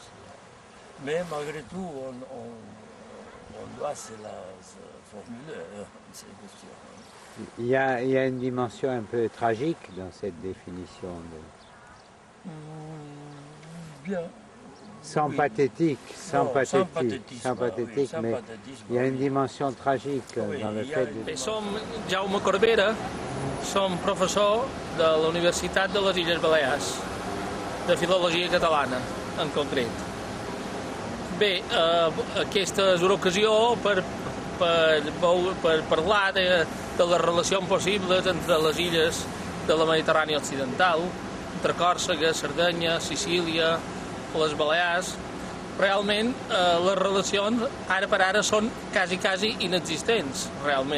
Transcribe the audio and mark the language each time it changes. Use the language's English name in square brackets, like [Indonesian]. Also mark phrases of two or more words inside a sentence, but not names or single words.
[French] Mais malgré tout, on doit se formuler ces questions. Il y a une dimension un peu tragique dans cette définition. Bien. Sans pathétique, mais il y a une dimension tragique dans le fait de... [Catalan] Som Jaume Corbera, som professor de la Universitat de les Illes Balears, de Filologia Catalana, en concret. Bé, aquesta és una ocasió per parlar de les relacions possibles entre les illes de la Mediterrània Occidental, entre Còrsega, Sardenya, Sicília, les Balears, realment les relacions ara per ara són quasi inexistents, realment.